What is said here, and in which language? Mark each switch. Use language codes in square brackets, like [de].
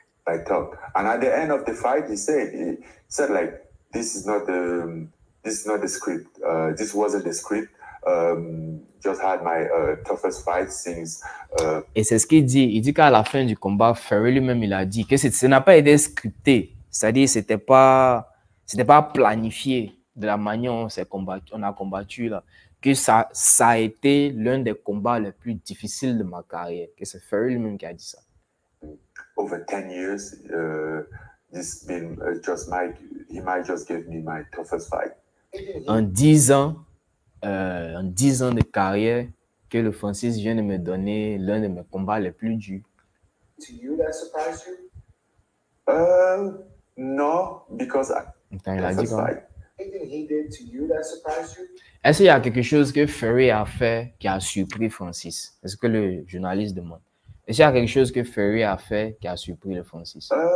[en] I thought, and at the end of the fight, he said like, this is not the script. This wasn't the script. Just had my toughest fight since. [fr] Et c'est ce qu'il dit. Il dit qu'à la fin du combat, Fury lui-même, il a dit que ça n'a pas été scripté. C'est-à-dire, c'était pas planifié de la manière dont on a combattu là. Que ça a été l'un des combats les plus difficiles de ma carrière. Que c'est Fury lui-même qui a dit ça. [en] Over 10 years, this been he might just give me my toughest fight. [fr] En 10 ans de carrière, que le Francis vient de me donner l'un de mes combats les plus durs. [en] To you, that surprised you? No, because [fr] Il a dit quoi? [en] Anything he did to you that surprised you? [fr] Est-ce qu'il y a quelque chose que Fury a fait qui a surpris Francis? Est-ce que le journaliste demande? Est-ce qu'il y a quelque chose que Fury a fait qui a surpris le Francis?